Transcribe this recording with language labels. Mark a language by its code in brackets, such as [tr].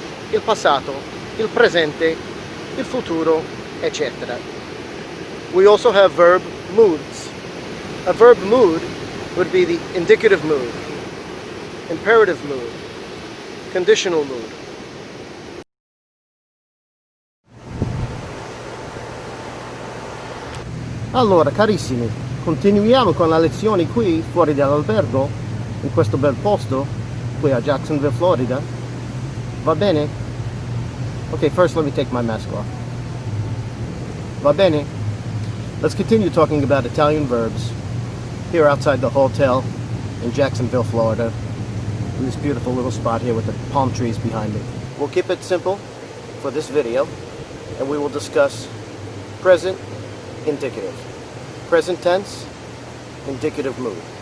[it] Il passato, il presente, il futuro, etc. [en] We also have verb moods. A verb mood would be the indicative mood, imperative mood, conditional mood. [it] Allora, carissimi, continuiamo con la lezione qui fuori dall'albergo, in questo bel posto, qui a Jacksonville, Florida. Va bene? [en] Okay, first let me take my mask off. [it] Va bene? [en] Let's continue talking about Italian verbs here outside the hotel in Jacksonville, Florida, in this beautiful little spot here with the palm trees behind me. We'll keep it simple for this video, and we will discuss present, indicative, present tense, indicative mood.